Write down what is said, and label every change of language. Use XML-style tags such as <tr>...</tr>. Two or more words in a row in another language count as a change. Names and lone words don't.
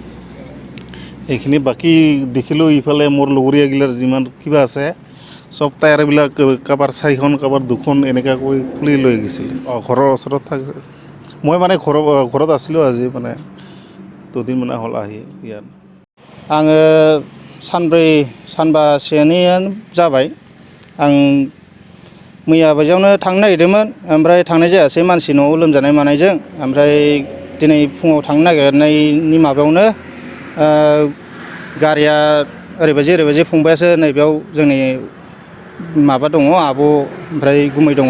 <as>এইখিনি বাকী দেখিলোঁ ইফালে মোৰ লগৰীয়াগিলাৰ যিমান কিবা আছে চব টায়াৰবিলাক কাৰোবাৰ 4খন কাৰোবাৰ 2খন এনেকুৱাকৈ খুলি লৈ গৈছিলে। ঘৰৰ ওচৰত থাকে। মই মানে ঘৰত আছিলোঁ আজি, মানে 2 দিন মানে হ'ল আহি ইয়াত।</as> <brx>आङो सानबासोआनो जाबाय। आं मैया बायदियावनो थांनो नागिरदोंमोन, ओमफ्राय थांनाय जायासै मानसि न'आव लोमजानाय मानायजों। ओमफ्राय दिनै फुङाव थांनो नागिरनायनि माबायावनो गारिया ओरैबायदि फंबायासो नैबेयाव जोंनि माबा दङ आब' ओमफ्राय गुमै दङ।</brx>